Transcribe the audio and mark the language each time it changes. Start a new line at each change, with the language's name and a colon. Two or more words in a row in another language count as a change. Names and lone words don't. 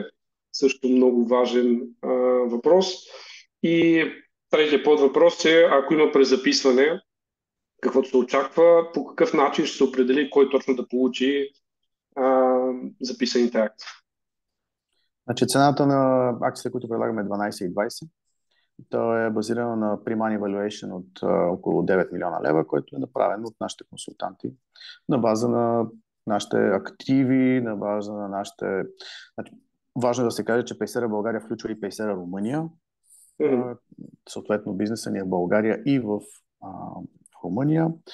Bulgarian: Също много важен въпрос. И третия подвъпрос е, ако има презаписване, каквото се очаква, по какъв начин ще се определи кой точно да получи записаните акции? Значи цената на акциите, които предлагаме е 12,20. То е базирано на
English: pre-money valuation
Bulgarian: от около 9 милиона лева, който е направен от нашите консултанти на база на нашите активи, на база на нашите... Значи, важно е да се каже, че Paysera България включва и Paysera Румъния. Съответно, бизнеса ни е в България и в Румъния.